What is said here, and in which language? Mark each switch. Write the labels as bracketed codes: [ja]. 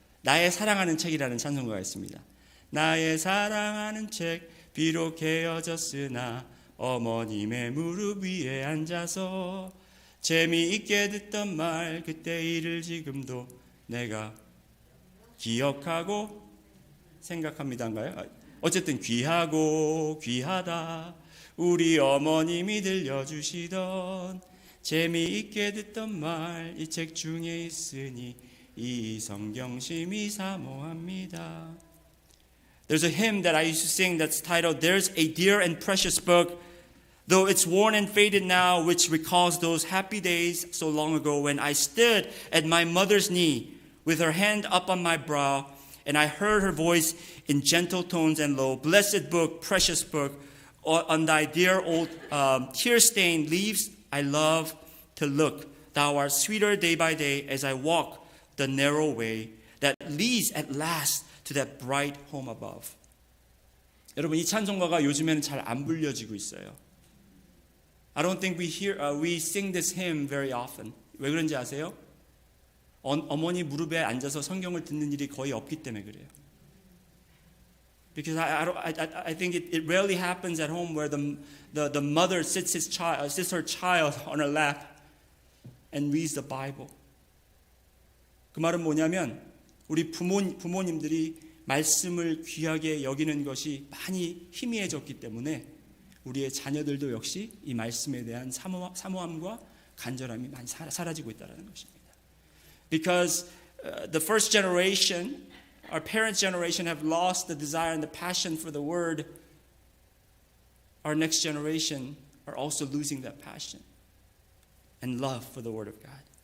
[ko] 나의 사랑하는 책이라는 찬송가가 있습니다. 나의 사랑하는 책 비록 헤어졌으나 어머님의 무릎 위에 앉아서 재미있게 듣던 말 그때 일을 지금도 내가 기억하고 생각합니다인가요? 어쨌든 귀하고 귀하다 우리 어머님이 들려주시던 재미있게 듣던 말 이 책 중에 있으니 이 성경심이 사모합니다. [en] There's a hymn that I used to sing that's titled There's a Dear and Precious Book, though it's worn and faded now, which recalls those happy days so long ago when I stood at my mother's knee with her hand up on my brow, and I heard her voice in gentle tones and low, blessed book, precious book, on thy dear old tear-stained leaves I love to look. Thou art sweeter day by day as I walk the narrow way that leads at last to that bright home above. [ko] 여러분, 이 찬송가가 요즘에는 잘 안 불려지고 있어요. [en] I don't think we sing this hymn very often. [ko] 왜 그런지 아세요? 어머니 무릎에 앉아서 성경을 듣는 일이 거의 없기 때문에 그래요. [en] Because I think it rarely happens at home where the mother sits her child on her lap and reads the Bible. [ko] 그 말은 뭐냐면 우리 부모님들이 말씀을 귀하게 여기는 것이 많이 희미해졌기 때문에 우리의 자녀들도 역시 이 말씀에 대한 사모함과 간절함이 많이 사라지고 있다는 것입니다. [en] Because the first generation, our parents' generation, have lost the desire and the passion for the word. Our next generation are also losing that passion and love for the word of God.